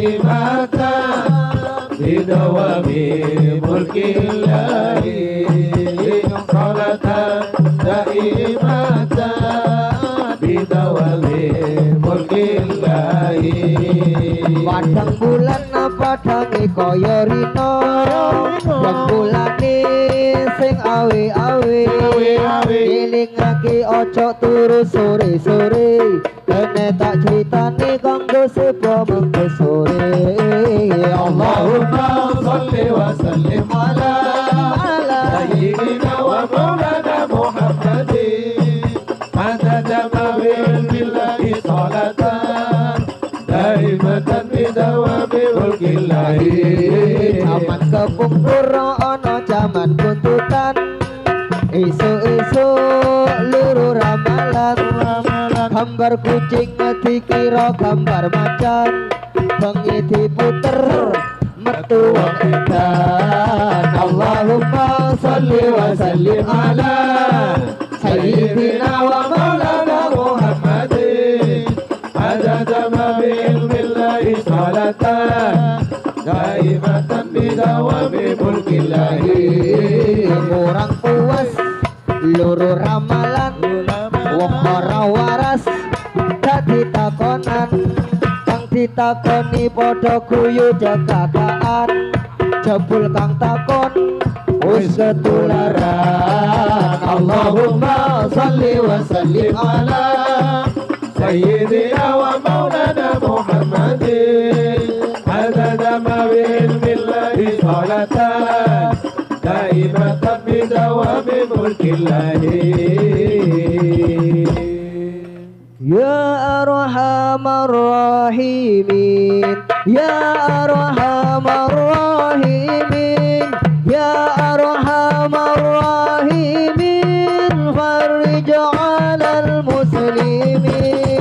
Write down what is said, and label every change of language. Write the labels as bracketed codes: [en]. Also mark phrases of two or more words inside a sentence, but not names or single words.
[ar] بدوام ملك الله صلاة دائمة بدوام ملك الله. [jv] Padang bulan padange kaya rina, bulanane sing awe-awe, elingake ojo turu sore-sore, kene tak critani kanggo sepo mengko sore. [ar] اللهم صل وسلم على سيدنا ومولانا محمد عدد ما بالله صلاة دائمة بدوام ملك الله. [jv] Zaman kepungkur ana zaman buntutan, esuk-esuk luru ramalan, gambar kucing dikira gambar macan, bengi diputer metu wong edan. [ar] اللهم صل وسلم على سيدنا ومولانا محمد عدد ما بالله صلاة دائمة بدوام ملك الله. [jv] Kurang puas luru ramalan, wong ora waras dadi takonan, kang ditakoni padha guyu jagakaan, jebul kang takon wis ketularan. [ar] اللهم صل وسلم على سيدنا ومولانا محمد عدد ما بالله صلاة دائمة بدوام ملك الله. يا أرحم الراحمين يا أرحم الراحمين يا أرحم الراحمين فرج على المسلمين.